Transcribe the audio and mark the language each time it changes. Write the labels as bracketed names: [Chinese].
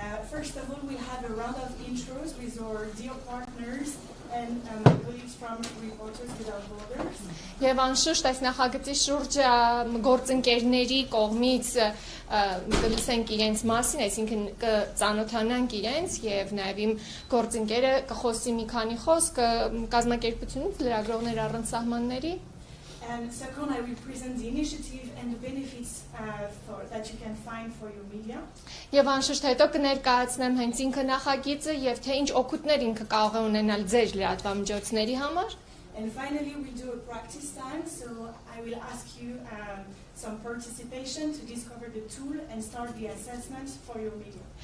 [English] First of all, we'll have a round of intros with our dear partners and colleagues from Reporters Without Borders. [Armenian] Եվ անշուշտ այս նախագծի շուրջը գործընկերների կողմից կլսենք իրենց մասին, այսինքն կծանոթանանք իրենց եւ նաեւ իմ գործընկերը կխոսի մի քանի խոսք կազմակերպությունից լրագրողներ առանց սահմանների։ [English] And second, I will present the initiative and the benefits that you can find for your media. [Armenian] Եվ անշուշտ հետո կներկայացնեմ հենց ինքը նախագիծը եւ թե ինչ օգուտներ ինքը կարող է ունենալ ձեր լրատվամիջոցների համար։ [English] And finally, we do a practice time, so I will ask you some participation to discover the tool and start the assessment for your media.